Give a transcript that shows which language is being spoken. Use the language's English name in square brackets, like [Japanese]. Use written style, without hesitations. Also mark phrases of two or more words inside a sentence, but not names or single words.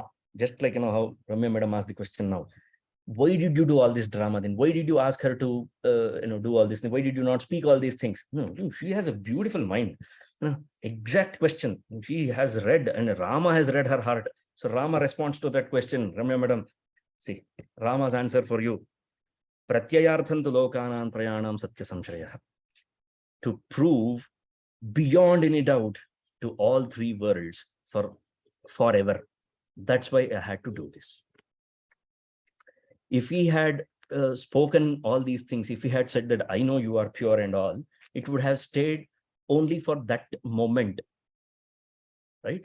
[English] Just like how Ramya madam asked the question now. Why did you do all this drama then? Why did you ask her to do all this? Why did you not speak all these things? No, she has a beautiful mind. Exact question. She has read, and Rama has read her heart. So Rama responds to that question. Ramya madam, see, Rama's answer for you. [Sanskrit] Pratyayarthan tu lokanam trayanam satya samshayah. [English] To prove beyond any doubt to all 3 worlds forever. That's why I had to do this. If he had spoken all these things, if he had said that I know you are pure and all, it would have stayed only for that moment, right?